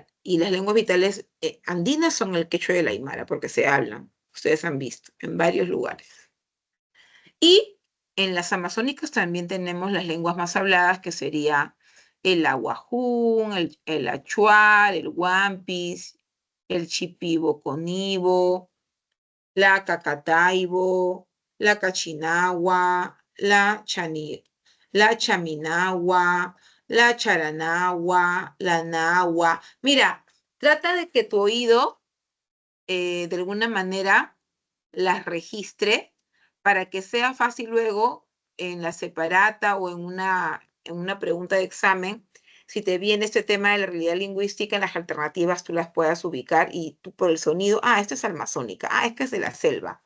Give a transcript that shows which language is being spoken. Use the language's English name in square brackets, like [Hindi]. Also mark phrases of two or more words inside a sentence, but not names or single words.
[Spanish] Y las lenguas vitales andinas son el quechua y el aymara, porque se hablan, ustedes han visto, en varios lugares. Y en las amazónicas también tenemos las lenguas más habladas, que sería el aguajún, el achuar, el huampis, el chipibo-conibo, la cacataibo, la cachinagua, la chaminagua, la charanagua, la nahua. Mira, trata de que tu oído de alguna manera las registre para que sea fácil luego en la separata o en una pregunta de examen, si te viene este tema de la realidad lingüística, en las alternativas tú las puedas ubicar y tú por el sonido, esta es amazónica, esta es de la selva.